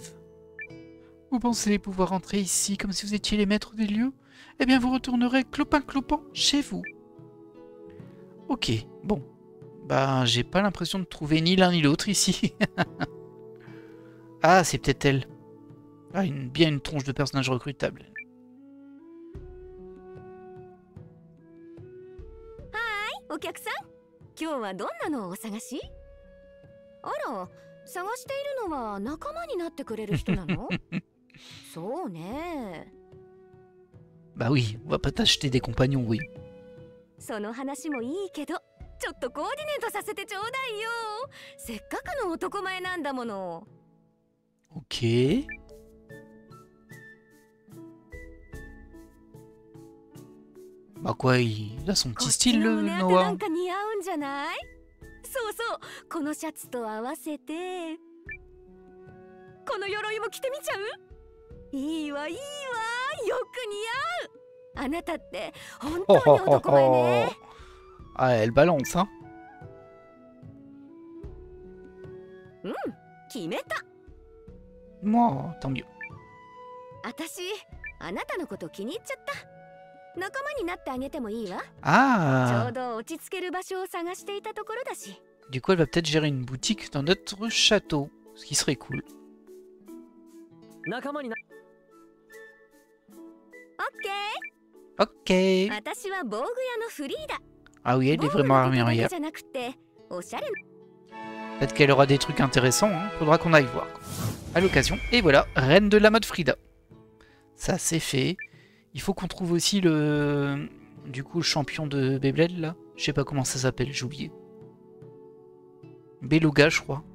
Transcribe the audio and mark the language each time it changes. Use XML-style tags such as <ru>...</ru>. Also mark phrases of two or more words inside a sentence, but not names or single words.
<fr>Vous pensez pouvoir entrer ici comme si vous étiez les maîtres des lieux? Eh bien, vous retournerez clopin-clopant chez vous. Ok, bon. Bah, j'ai pas l'impression de trouver ni l'un ni l'autre ici. Ah, c'est peut-être elle. Ah, bien une tronche de personnage recrutable.</fr> <ja>Hi, お客さん。今日はどんなのをお探し？あら、探しているのは仲間になってくれる人なの？そうね。</ja> <fr>Bah oui, on va pas t'acheter des compagnons, oui.</fr> <ja>その話もいいけど、ちょっとコーディネートさせてちょうだいよ。せっかくの男前なんだもの。</ja> <fr>Ok. Bah quoi, il a son petit style, le Noah.</fr> <ja>なんか似合うんじゃない？そうそう、このシャツと合わせて。この鎧も着てみちゃう？いいわいいわ、よく似合う。あなたって本当に男前ね。</ja> <fr>Ah, elle balance, hein.</fr> <ja>うん、決めた。</ja> <fr>Moi, tant mieux.</fr> <ja>私、あなたのこと気に入っちゃった。仲間になってあげてもいいわ。ちょ</ja> <fr>Ah,</fr> <ja>うど落ち着ける場所を探していたところだし。</ja> <fr>du coup, elle va peut-être gérer une boutique dans notre château, ce qui serait cool.</fr> <ja>仲間にな。オッケー。</ja> <fr>Ok.</fr> <ja>私は防具屋のフリーダ。</ja> <fr>Ah oui, elle est vraiment armurière.</fr> <ja>じゃなくて、おしゃれ。</ja> <fr>Peut-être qu'elle aura des trucs intéressants, hein. Faudra qu'on aille voir. À l'occasion. Et voilà, reine de la mode Frida. Ça, c'est fait. Il faut qu'on trouve aussi le... Du coup, le champion de Beyblade, là. Je sais pas comment ça s'appelle, j'ai oublié. Beluga, je crois.</fr>